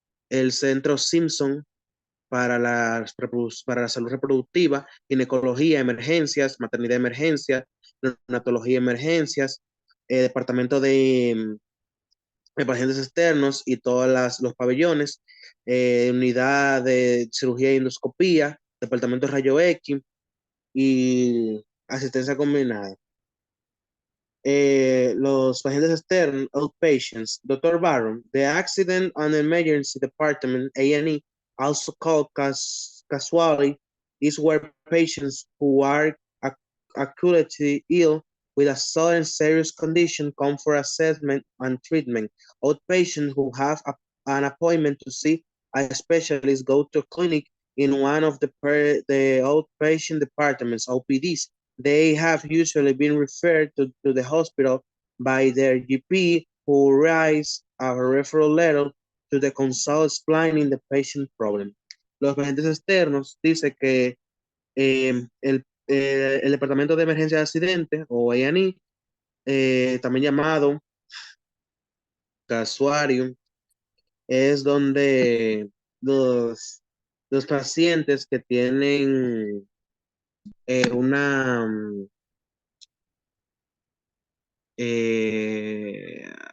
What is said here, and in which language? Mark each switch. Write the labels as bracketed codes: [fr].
[es] El centro Simpson para la salud reproductiva, ginecología, emergencias, maternidad emergencias, neonatología emergencias, departamento de pacientes externos y todos los pabellones, unidad de cirugía y endoscopía, departamento de rayo X y asistencia combinada. Los pacientes externos, outpatients, Dr. [en] Barron, the Accident and Emergency Department, A&E, also called casualty, is where patients who are acutely ill with a sudden serious condition come for assessment and treatment. Outpatients who have an appointment to see a specialist go to a clinic in one of the outpatient departments, OPDs. They have usually been referred to the hospital by their GP, who writes a referral letter to the consult explaining the patient problem. [es] Los pacientes externos dice que el Departamento de Emergencia de Accidentes, o A&E, también llamado casuario, es donde los pacientes que tienen una eh,